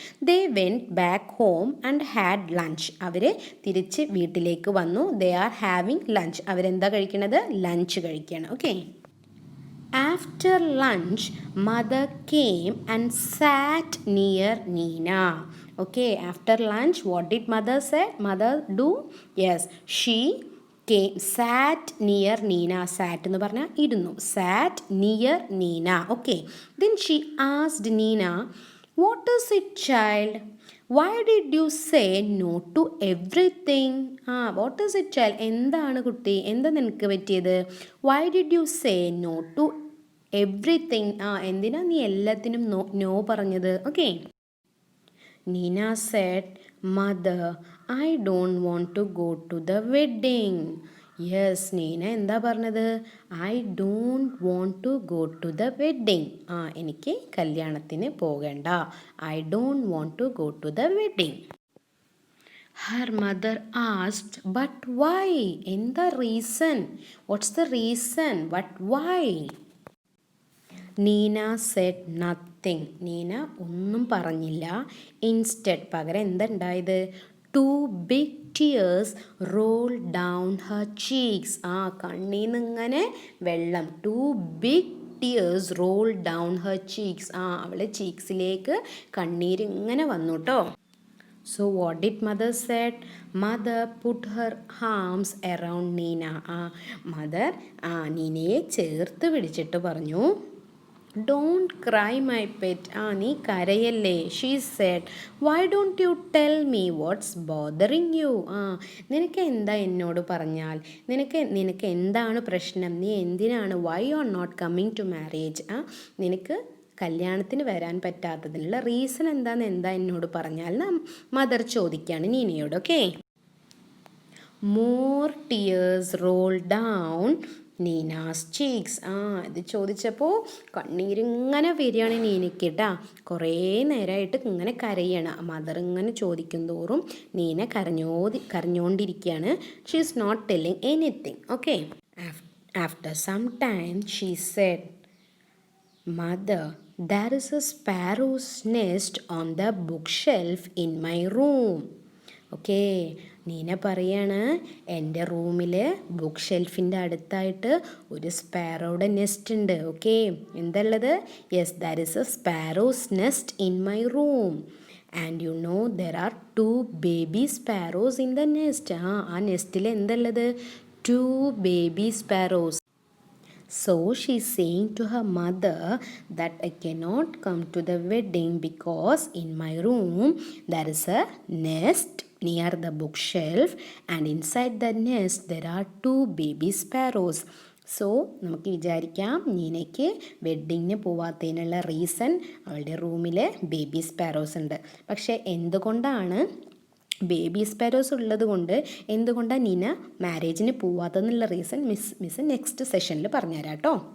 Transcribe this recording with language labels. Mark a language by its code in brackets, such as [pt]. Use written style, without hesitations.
[en] They went back home and had lunch. [ml] അവർ തിരിച്ച് വീട്ടിലേക്ക് വന്നു. [en] They are having lunch. [ml] അവരെന്താ കഴിക്കണത്? ലഞ്ച് കഴിക്കുകയാണ്. [en] Okay, after lunch mother came and sat near Nina. Okay, after lunch, what did mother say? Mother do? Yes, she sat near Nina. [ml] Sat എന്ന് പറഞ്ഞാൽ ഇരുന്നു. [en] Sat near Nina. Okay, then she asked Nina, what is it, child? Why did you say no to everything? What is it, child? [ml] എന്താണ് കുട്ടി, എന്താ നിനക്ക് പറ്റിയത്? [en] Why did you say no to everything? [ml] എന്തിനാ നീ എല്ലാത്തിനും നോ പറഞ്ഞത്? [en] Okay, Nina said, Mother, I don't want to go to the wedding. [ml] Yes, Neena എന്താ പറഞ്ഞത്? [en] I don't want to go to the wedding. [ml] എനിക്ക് കല്യാണത്തിന് പോകണ്ട. [en] I don't want to go to the wedding. Her mother asked, but why? എന്താ reason? What's the reason? But why? Nina said nothing. nothing. [ml] Neena ഒന്നും പറഞ്ഞില്ല. Instead പകരം എന്തുണ്ടായത്? [en] 2 big tears rolled down her cheeks. [ml] കണ്ണിൽ നിന്നിങ്ങനെ വെള്ളം. [en] 2 big tears rolled down her cheeks. [ml] അവളുടെ ചീക്സിലേക്ക് കണ്ണീര് ഇങ്ങനെ വന്നു കേട്ടോ. [en] So what did mother said? Mother put her arms around Nina. [ml] Mother നീനയെ ചേർത്ത് പിടിച്ചിട്ട് പറഞ്ഞു, [en] Don't cry my pet. [ml] നീ കരയല്ലേ. [en] She said, Why don't you tell me what's bothering you? [ml] നിനക്ക് എന്താ എന്നോട് പറഞ്ഞാൽ? നിനക്ക് എന്താണ് പ്രശ്നം? നീ എന്തിനാണ്? [en] Why you are not coming to marriage? [ml] നിനക്ക് കല്യാണത്തിന് വരാൻ പറ്റാത്തതിനുള്ള റീസൺ എന്താ എന്നോട് പറഞ്ഞാൽ മദർ ചോദിക്കുകയാണ് നീനയോട്. Okay. [en] More tears roll down Nina's cheeks. [ml] ഇത് ചോദിച്ചപ്പോൾ കണ്ണീരിങ്ങനെ വരികയാണ് നീനയ്ക്ക് കേട്ടാ. കുറേ നേരമായിട്ട് ഇങ്ങനെ കരയണം. മദർ ഇങ്ങനെ ചോദിക്കും തോറും Neena കരഞ്ഞോണ്ടിരിക്കുകയാണ്. [en] She is not telling anything. Okay. After some time she said, Mother, there is a sparrow's nest on the bookshelf in my room. Okay. [ml] Neena പറയാണ്, എൻ്റെ റൂമിൽ ബുക്ക് ഷെൽഫിൻ്റെ അടുത്തായിട്ട് ഒരു സ്പാരോയുടെ നെസ്റ്റ് ഉണ്ട്. Okay. എന്തുള്ളത്? [en] Yes, that is a sparrow's nest in my room. And you know there are 2 baby sparrows in the nest. [ml] ആ നെസ്റ്റിൽ എന്തുള്ളത്? [en] 2 baby sparrows. So she is saying to her mother that I cannot come to the wedding because in my room there is a nest near the bookshelf and inside the nest there are 2 baby sparrows. [ml] So നമുക്ക് വിചാരിക്കാം നീനയ്ക്ക് വെഡ്ഡിങ്ങിന് പോവാത്തതിനുള്ള reason അവളുടെ റൂമിൽ baby sparrows ഉണ്ട്. പക്ഷേ എന്തുകൊണ്ടാണ് baby sparrows ഉള്ളത് കൊണ്ട് എന്തുകൊണ്ടാണ് നീന മാരേജിന് പോവാത്തെന്നുള്ള റീസൺ മിസ് നെക്സ്റ്റ് സെഷനിൽ പറഞ്ഞുതരാം കേട്ടോ.